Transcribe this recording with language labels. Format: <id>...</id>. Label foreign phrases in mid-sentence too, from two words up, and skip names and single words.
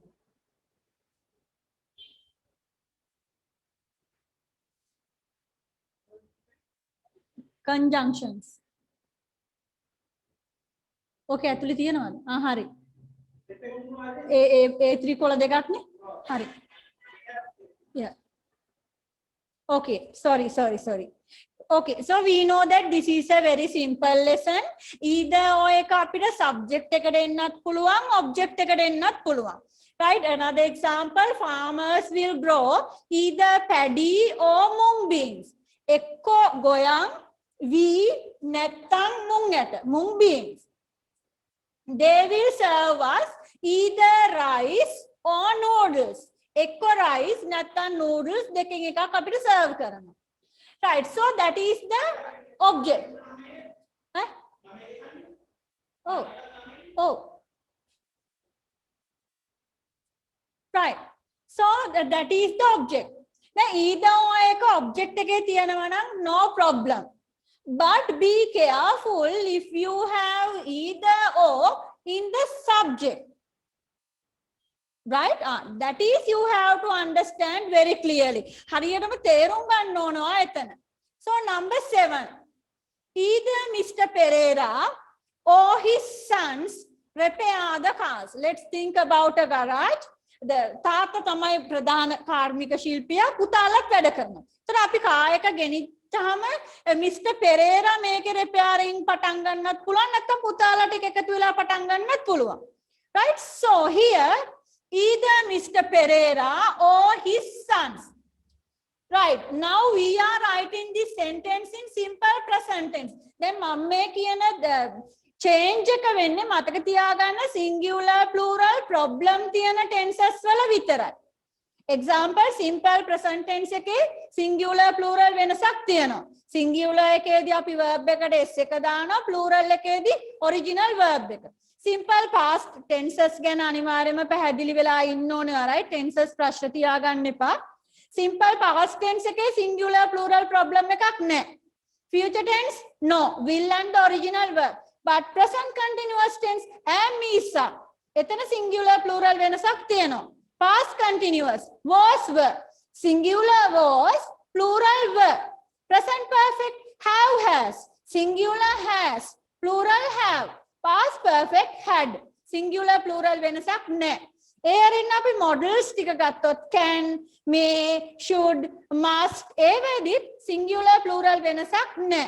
<en>conjunctions.</en> <si>Okay, ඇතුලේ තියෙනවද? හරි. ඒ ත්‍රිකෝණ දෙකක් නේ? හරි.</si> <en>Yeah. Okay, sorry. Okay, so we know that this is a very simple lesson. Either or</en> <si>එක අපිට subject එකට එන්නත් පුළුවන්, object එකට එන්නත් පුළුවන්.</si> <en>Right? Another example, farmers will grow either paddy or mung beans.</en> <si>එක්කෝ ගොයන් wheat නැත්නම්</si> <en>mung beans. They will serve us either rice or noodles.</en> <si>එක්කෝ rice නැත්නම් noodles දෙකෙන් එකක් අපිට serve කරනවා.</si> <en>Right, so that is the object. Oh. Right, so that is the object. Now either or</en> <si>එක object එකේ තියෙනවා නම්</si> <en>no problem. But be careful if you have either or in the subject. Right? That is you have to understand very clearly.</en> <si>හරියටම තේරුම් ගන්න ඕනවා එතන.</si> <en>So number 7. Either Mr. Pereira or his sons repair the cars. Let's think about a garage.</en> <si>The තාත්තා තමයි ප්‍රධාන කාර්මික ශිල්පියා, පුතාලත් වැඩ කරනවා. ඒතර අපි කාර් එක ගෙනිච්චාම මිස්ටර් පෙරේරා මේකේ repairing පටන් ගන්නත් පුළුවන්, නැත්නම් පුතාලා ටික එකතු වෙලා පටන් ගන්නත් පුළුවන්.</si> <en>Right? So here either Mr. Pereira or his sons. Right, now we are writing this sentence in simple present tense.</en> <si>Then මම මේ කියන change එක වෙන්නේ මතක තියාගන්න</si> <en>singular plural problem</en> <si>තියෙන tenses වල විතරයි.</si> <en>example simple present tense එකේ singular plural</en> <si>වෙනසක් තියෙනවා. singular එකේදී අපි verb එකට s එක දානවා, plural එකේදී</si> <en>original verb</en> <si>එක.</si> <en>simple past tenses</en> <si>ගැන අනිවාර්යයෙන්ම පැහැදිලි වෙලා ඉන්න ඕනේ right? tenses ප්‍රශ්න තියාගන්න එපා.</si> <en>simple past tense</en> <si>එකේ</si> <en>singular plural problem</en> <si>එකක් නැහැ.</si> <en>future tense no, will and the original verb. but present continuous tense am is are.</en> <si>එතන</si> <en>singular plural</en> <si>වෙනසක් තියෙනවා.</si> <en>past continuous was were, singular was, plural were. present perfect have has, singular has, plural have. past perfect had, singular plural</en> <si>වෙනසක් නැහැ. ඒ අරින්න අපි models ටික ගත්තොත්</si> <en>can, may, should, must</en> <si>ඒ වෙදිත්</si> <en>singular plural</en> <si>වෙනසක් නැහැ.</si>